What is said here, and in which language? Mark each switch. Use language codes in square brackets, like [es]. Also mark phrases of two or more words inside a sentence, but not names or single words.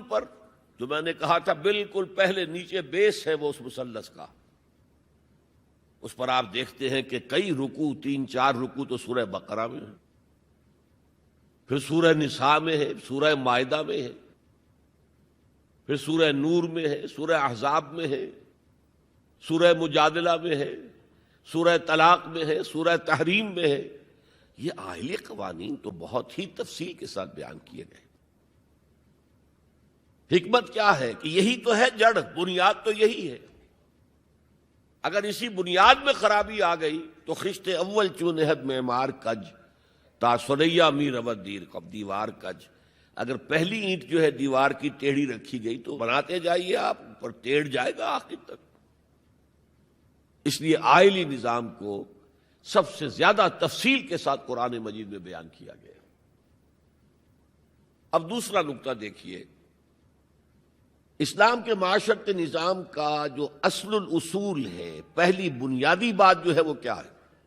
[ur] پر جو میں نے کہا تھا بالکل پہلے نیچے بیس ہے وہ اس مثلث کا، اس پر آپ دیکھتے ہیں کہ کئی رکوع، 3-4 رکوع تو سورہ بقرہ میں ہے، پھر سورہ نساء میں ہے، سورہ مائدہ میں ہے، پھر سورہ نور میں ہے، سورہ احزاب میں ہے، سورہ مجادلہ میں ہے، سورہ طلاق میں ہے، سورہ تحریم میں ہے۔ یہ عائلی قوانین تو بہت ہی تفصیل کے ساتھ بیان کیے گئے، حکمت کیا ہے کہ یہی تو ہے جڑ، بنیاد تو یہی ہے۔ اگر اسی بنیاد میں خرابی آ گئی تو [fa] خشت اول چونہد معمار کج، تا سریا می رود دیر کب دیوار کج۔ [ur] اگر پہلی اینٹ جو ہے دیوار کی ٹیڑھی رکھی گئی تو بناتے جائیے آپ، پر ٹیڑھ جائے گا آخر تک۔ اس لیے آئلی نظام کو سب سے زیادہ تفصیل کے ساتھ قرآن مجید میں بیان کیا گیا۔ اب دوسرا نقطہ دیکھیے، اسلام کے معاشرت نظام کا جو اصل الاصول ہے، پہلی بنیادی بات جو ہے وہ کیا ہے؟